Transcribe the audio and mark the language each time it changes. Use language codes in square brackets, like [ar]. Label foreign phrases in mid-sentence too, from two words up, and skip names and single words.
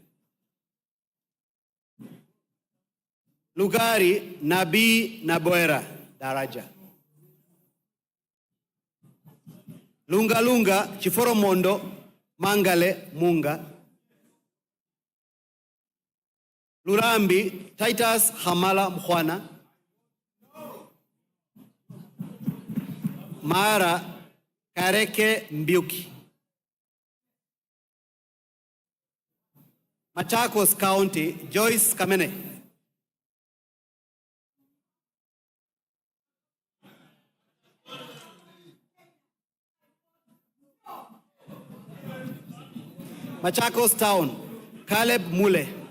[en] Lugari Nabii Naboera Daraja, Lunga Lunga Chiforomondo Mangale Munga, Lurambi Titus Hamala Mkhwana, Mara Kareke Mbiuki, Machakos County Joyce Kamene, Machakos Town Caleb Mule,